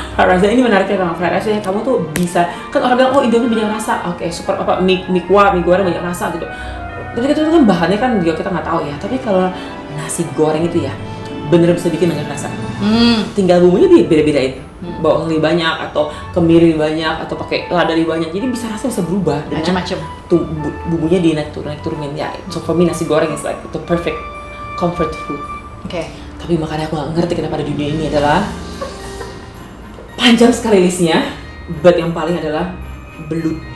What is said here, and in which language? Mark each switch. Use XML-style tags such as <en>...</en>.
<id>Fried rice ini menariknya karena fried rice kamu tuh bisa, kan orang bilang oh Indomie banyak rasa, oke super apa mie goreng banyak rasa gitu. Tapi itu kan bahannya kan juga kita nggak tahu ya. Tapi kalau nasi goreng itu ya bener bisa bikin banyak rasa. Tinggal bumbunya beda-bedain. Bawang lebih banyak atau kemiri lebih banyak atau pakai lada lebih banyak. Jadi bisa rasanya bisa berubah. Macam-macam. Tuh bumbunya naik turunin ya.</id> <en>So for me nasi goreng is like the perfect comfort food.</en> <id>Tapi makanya aku nggak ngerti kenapa di dunia ini adalah panjang sekali listnya, but yang paling adalah belut.</id>